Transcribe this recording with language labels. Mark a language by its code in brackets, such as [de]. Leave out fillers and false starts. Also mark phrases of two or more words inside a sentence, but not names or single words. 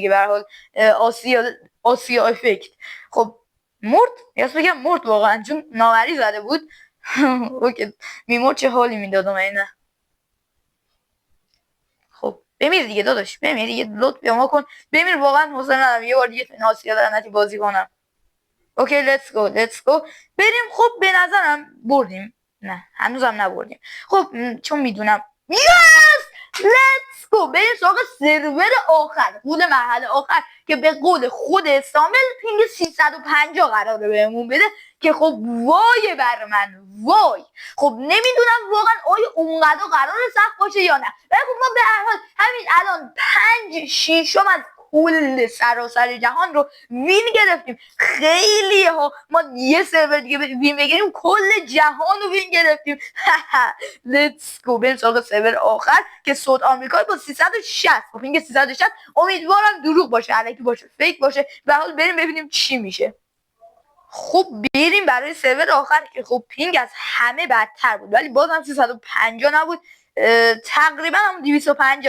[fa] به هر حال آسیا افکت خب مرد واقعا، چون نامری زده بود. اوکی میمرد چه حالی میدادم اینه. خب بمیر دیگه داداش، بمیر دیگه، لطف به ما کن بمیر، واقعا حوصله ندارم یه بار دیگه تو آسیا لعنتی بازی کنم. اوکی [en] let's go [fa] بریم. خب به نظرم بردیم، نه هنوزم نبردیم. خب چون میدونم [en] let's go [fa] بریم سراغ سرور آخر، قول مرحله آخر که به قول خود استامبل پینگ 350 قراره بهمون بده که خب وای بر من وای. خب نمیدونم واقعا آیا اونقدر قراره سخت باشه یا نه، ولی خب ما به هر حال همین الان 5/6 از کل سراسر جهان رو وین گرفتیم. خیلی ها، ما یه سرور دیگه وین بگیریم کل جهان رو وین گرفتیم. [en] let's go [fa] بریم سراغ سرور آخر که صوت آمریکا با 360 با پینگ 360. امیدوارم دروغ باشه، الکی باشه، فیک باشه. به حال بریم ببینیم چی میشه. خب بریم برای سرور آخر که خب پینگ از همه بدتر بود، ولی بازم 350 نبود، تقریبا هم 250.